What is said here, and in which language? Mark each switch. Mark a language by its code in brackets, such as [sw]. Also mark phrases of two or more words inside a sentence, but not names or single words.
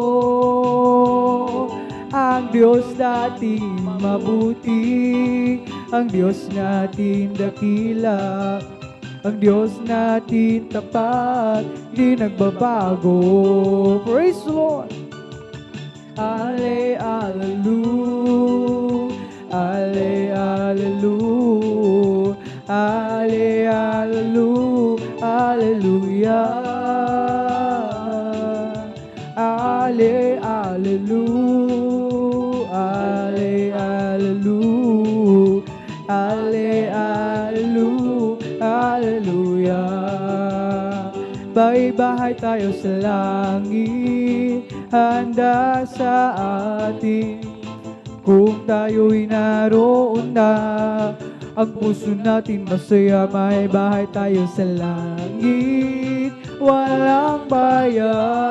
[tl] Ang Diyos natin mabuti, ang Diyos natin dakila, ang Diyos natin tapat, di nagbabago. [en] Praise the Lord! Ale, Alleluia, Ale, Alleluia, Ale, Alleluia, Alleluia, Ale, Alleluia, Ale, Alleluia, Ale, Alleluia, Alleluia. [tl] May bahay tayo sa langit, handa sa atin. Kung tayo'y naroon na, ang puso natin masaya. May bahay tayo sa langit, walang bayad.